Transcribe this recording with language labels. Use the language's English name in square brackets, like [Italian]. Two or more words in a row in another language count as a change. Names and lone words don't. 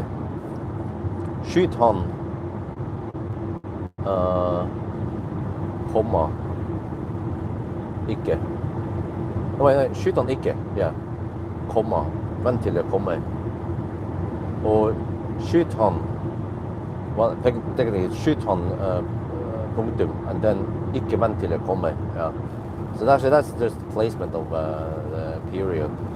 [Norwegian] Skyt han, komma, ikke. Nei, skyt han ikke, ja, komma, vent til jeg kommer. Og skyt han, [English] well, technically [Norwegian] skyt han, punktum, [English] and then [Norwegian] ikke vent til jeg kommer, [English] yeah. So actually that's just placement of the period.